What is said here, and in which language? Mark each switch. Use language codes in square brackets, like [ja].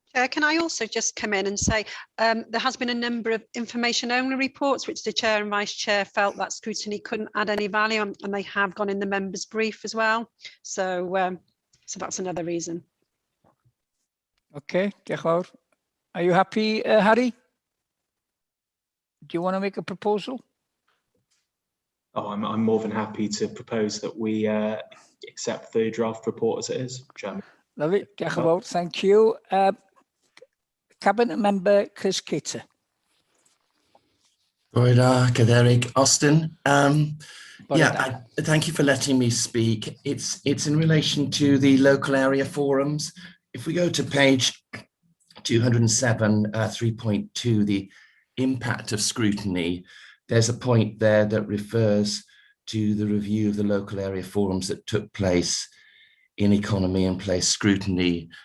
[en] Can I also just come in and say there has been a number of information only reports which the chair and vice chair felt that scrutiny couldn't add any value, and they have gone in the members' brief as well. So So that's another reason. Okay, diolch yn fawr. Are you happy, Harry? Do you want to make a proposal? Oh, I'm more than happy to propose that we accept the draft report as it is, Chairman. Lovely, [cy] diolch yn fawr, [en] thank you. Cabinet Member Chris Cater. Caderic Austin. Thank you for letting me speak. It's in relation to the local area forums. If we go to page 207, 3.2, the impact of scrutiny, there's a point there that refers to the review of the local area forums that took place in economy and place scrutiny.